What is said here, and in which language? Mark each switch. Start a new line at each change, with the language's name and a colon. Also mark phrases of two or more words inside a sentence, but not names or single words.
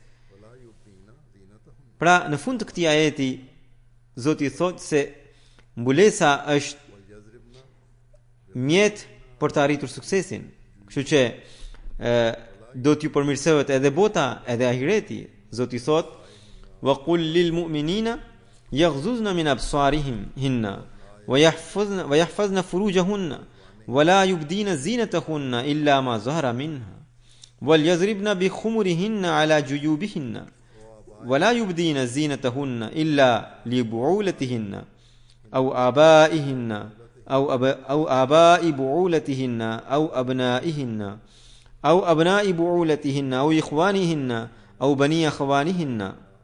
Albanian: Pra, në fund të këtij ajeti Zoti thot se mbulesa është mjet për të arritur suksesin. Kështu që do t'ju përmirësohet edhe bota edhe ahireti. Zoti thot:
Arabic: "وقل للمؤمنين يغضضن من أبصارهن ويحفظن فروجهن ولا يبدين زينتهن إلا ما ظهر منها وليضربن بخمرهن على جيوبهن ولا يبدين زينتهن إلا لبعولتهن أو آبائهن أو آباء بعولتهن أو أبنائهن أو أبناء بعولتهن أو إخوانهن أو بني أخوانهن